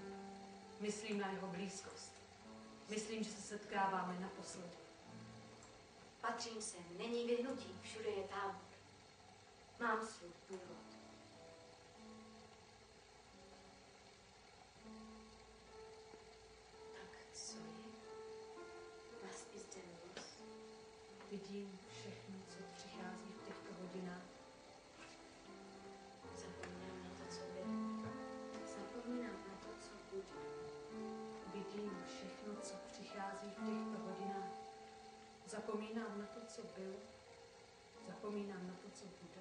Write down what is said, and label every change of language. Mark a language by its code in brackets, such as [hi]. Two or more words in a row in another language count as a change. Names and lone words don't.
[cs] Myslím na jeho blízkost. Myslím, že se setkáváme naposledy. Patřím sem, není vyhnutí, všude je tábor. Mám svůj původ. Tak co je? [de] Was ist denn los? [cs] Vidím všechno, co přichází v těchto hodinách. Zapomínám na to, co bylo. Zapomínám na to, co bude. Vidím všechno, co přichází v těchto hodinách. Zapomínám na to, co bylo. Zapomínám na to, co bude.